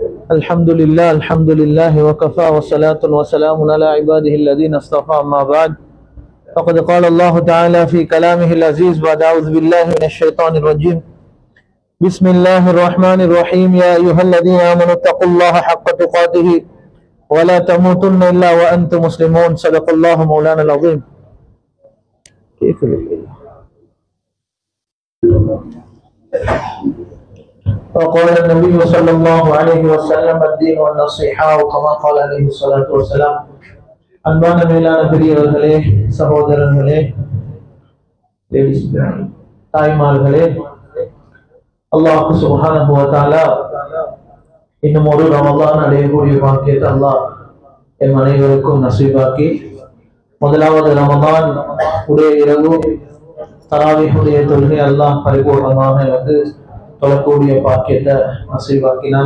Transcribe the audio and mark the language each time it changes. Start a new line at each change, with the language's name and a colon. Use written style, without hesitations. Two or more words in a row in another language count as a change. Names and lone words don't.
Arabic: الحمد لله وكفى والصلاة والسلام على عباده الذين اصطفى أما بعد فقد قال الله تعالى في كلامه العزيز بعد أعوذ بالله من الشيطان الرجيم بسم الله الرحمن الرحيم يا أيها الذين آمنوا اتقوا الله حق تقاته ولا تموتن إلا وأنتم مسلمون صدق الله مولانا العظيم. وقال النبي صلى الله عليه وسلم الدين والنصيحة كما قال عليه الصلاة والسلام.
Tamil: அன்பான மேலான பெரியவர்களே, சகோதரர்களே, தாய்மார்களே,
Arabic: الله سبحانه وتعالى
Tamil: இன்னும் ஒரு ரமலான் அடையக்கூடிய பாக்கியத்தை அல்லாஹ் என் அனைவருக்கும் நசீபாக்கி முதலாவது ரமலான் உடைய இரவு தராவீஹுடைய தொழுகை அல்லாஹ் பரிபூர்ணமாக வந்து தொழக்கூடிய பாக்கியத்தை நசீபாக்கினான்.